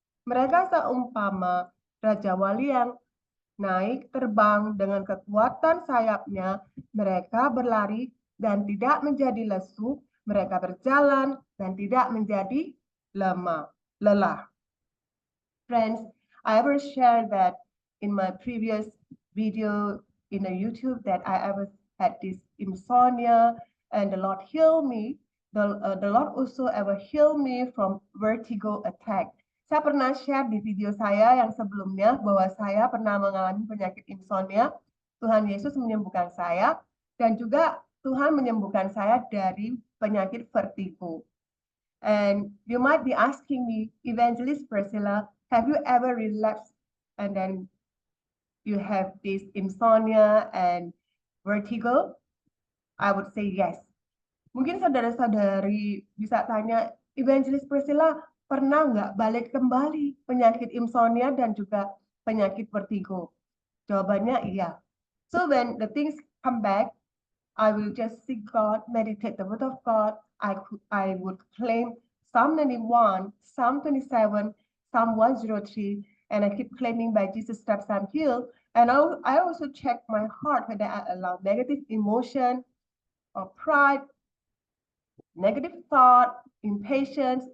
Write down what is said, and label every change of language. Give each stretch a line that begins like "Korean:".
Indonesian: Mereka seumpama Raja Wali yang naik terbang dengan kekuatan sayapnya. Mereka berlari dan tidak menjadi lesu. Mereka berjalan dan tidak menjadi lelah."
English: Friends, I ever shared that in my previous video in the YouTube that I ever had this insomnia and the Lord healed me. The Lord also ever healed me from vertigo attack.
Indonesian: Saya pernah share di video saya yang sebelumnya bahwa saya pernah mengalami penyakit insomnia. Tuhan Yesus menyembuhkan saya dan juga Tuhan menyembuhkan saya dari penyakit vertigo.
English: And you might be asking me, Evangelist Priscilla, have you ever relapsed and then you have this insomnia and vertigo? I would say yes.
Indonesian: Mungkin saudara-saudari bisa tanya, Evangelist Priscilla, pernah nggak balik kembali penyakit insomnia dan juga penyakit vertigo? Jawabannya iya.
English: So when the things come back, I will just seek God, meditate the word of God. I would claim Psalm 91, Psalm 27, Psalm 103, and I keep claiming by Jesus' stripes I'm healed. And I also check my heart whether I allow negative emotion or pride, negative thought, impatience.